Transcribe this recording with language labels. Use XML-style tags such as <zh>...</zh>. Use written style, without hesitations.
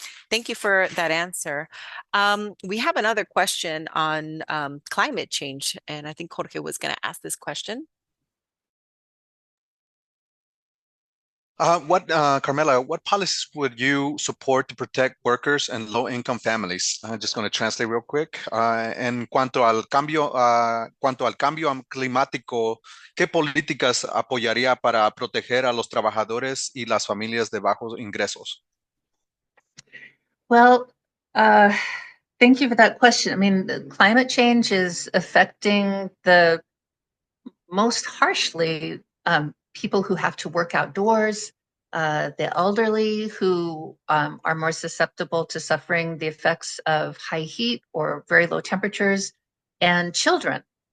<en>Thank you for that answer. We have another question on climate change, and I think Jorge was going to ask this question. Carmela, what policies would you support to protect workers and low-income families? I'm just going to translate real quick.</en> <es>En cuanto al cambio climático, ¿qué políticas apoyaría para proteger a los trabajadores y las familias de bajos ingresos?</es> <en>Well, thank you for that question. I mean, climate change is affecting the most harshly people who have to work outdoors, the elderly who are more susceptible to suffering the effects of high heat or very low temperatures, and children.</en>